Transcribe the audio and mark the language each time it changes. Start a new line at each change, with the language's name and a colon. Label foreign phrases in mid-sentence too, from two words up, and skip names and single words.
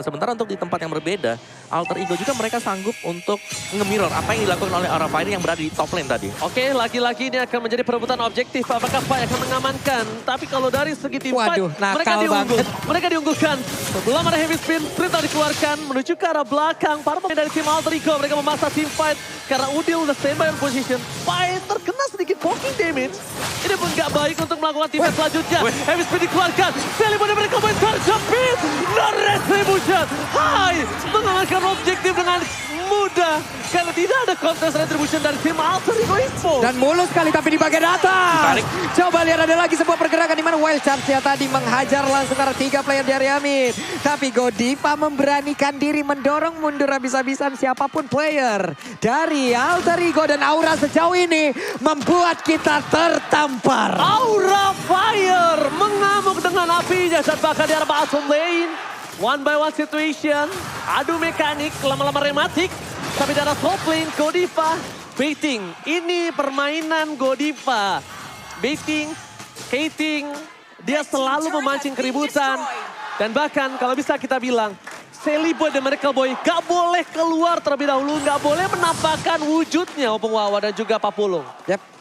Indonesian: Sementara untuk di tempat yang berbeda, Alter Ego juga mereka sanggup untuk nge-mirror apa yang dilakukan oleh Aura Fire yang berada di
English: top lane
Indonesian: tadi. Oke, lagi-lagi ini akan menjadi perebutan objektif. Apakah Pai akan mengamankan? Tapi kalau dari segi tim fight, mereka diunggulkan. Belum ada
English: heavy spin,
Indonesian: perintah dikeluarkan menuju ke arah belakang. Para pemain dari tim Alter Ego, mereka memaksa tim fight. Karena Udil udah
English: standby on position.
Indonesian: Pai terkena sedikit
English: poking damage.
Indonesian: Ini pun gak baik untuk melakukan tim fight selanjutnya.
English: Heavy spin
Indonesian: dikeluarkan. Celiboy mereka main terjepit.
English: No retribution.
Indonesian: Hai, mengalahkan objektif dengan mudah. Karena tidak ada kontes retribution dari tim Alter Ego Info. Dan mulus sekali tapi di bagian atas. Ditarik. Coba lihat ada lagi sebuah pergerakan di mana Wild Charge-nya tadi menghajar langsung ke arah 3 player dari Amit. Tapi Godiva memberanikan diri mendorong mundur habis-habisan siapapun player dari Alter Ego. Dan Aura sejauh ini membuat kita tertampar. Aura Fire mengamuk dengan apinya saat bakal di arah
English: bottom lane. One by one situation,
Indonesian: adu mekanik, lama-lama rematik. Tapi dari
English: top lane,
Indonesian: Godiva baiting. Ini permainan Godiva.
English: Baiting, hating,
Indonesian: dia selalu memancing keributan. Dan bahkan kalau bisa kita bilang, Celiboy dan Miracle Boy gak boleh keluar terlebih dahulu. Gak boleh menampakkan wujudnya Opung Wawa dan juga Pak Pulung.